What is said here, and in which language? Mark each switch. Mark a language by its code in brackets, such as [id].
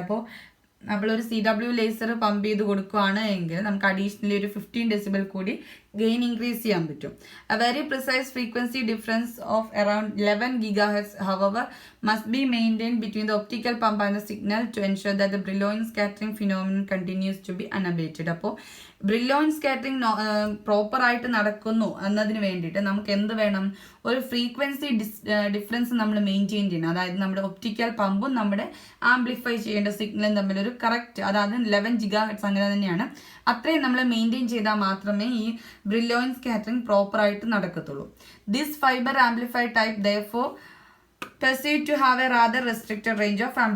[ml] അപ്പോൾ നമ്മളൊരു CW laser pump ചെയ്ത് കൊടുക്കുകയാണ് എങ്കിൽ നമുക്ക് അഡീഷണലി ഒരു 15 ഡെസിബൽ കൂടി ഗെയിൻ ഇൻക്രീസ് ചെയ്യാൻ പറ്റും. [en] A very precise frequency difference of around 11 gigahertz, however, must be maintained between the optical pump and the signal to ensure that the Brillouin scattering phenomenon continues to be unabated. [ml] അപ്പോൾ ബ്രില്ലോയിൻ scattering proper ആയിട്ട് നടക്കുന്നു എന്നതിന് വേണ്ടിയിട്ട് നമുക്ക് എന്ത് വേണം, ഒരു frequency difference നമ്മൾ മെയിൻറ്റെയിൻ ചെയ്യണം. അതായത് നമ്മുടെ ഒപ്റ്റിക്കൽ പമ്പും നമ്മുടെ ആംപ്ലിഫൈ ചെയ്യേണ്ട സിഗ്നലും തമ്മിലൊരു കറക്റ്റ്, അതായത് 11 GHz അങ്ങനെ തന്നെയാണ്, അത്രയും നമ്മൾ മെയിൻറ്റെയിൻ ചെയ്താൽ മാത്രമേ ഈ ബ്രില്ലോയിൻ സ്കാറ്ററിംഗ് പ്രോപ്പർ ആയിട്ട് നടക്കത്തുള്ളൂ. [en] this fibre amplify type therefore perceived to have a rather restricted range of